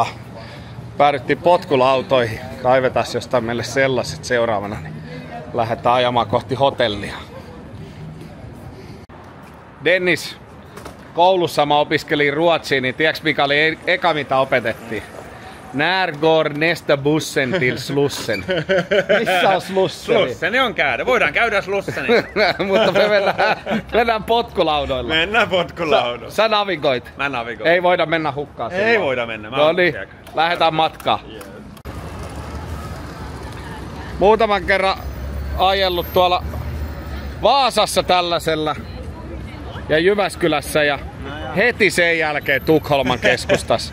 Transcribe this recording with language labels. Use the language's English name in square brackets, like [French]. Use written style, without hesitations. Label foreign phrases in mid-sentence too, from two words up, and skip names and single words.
[Finnish] Päädyttiin potkulautoihin. Kaivetaan jostain meille sellaiset seuraavana. Niin lähdetään ajamaan kohti hotellia. Dennis, koulussa mä opiskelin ruotsia, niin tiedätkö mikä oli eka mitä opetettiin? [Swedish] När går nästa bussen till Slussen? [Finnish] Missä on Slusseni? Slusseni on käydä. Voidaan käydä Slusseni. Mutta me mennään potkulaudoilla. Mennään potkulaudoilla. Sä navigoit. Mä navigoin. Ei voida mennä hukkaan. Ei voida mennä. No niin, lähdetään matkaan. [English] Yes. [Finnish] Muutaman kerran ajellut tuolla Vaasassa tällaisella ja Jyväskylässä ja heti sen jälkeen Tukholman keskustassa.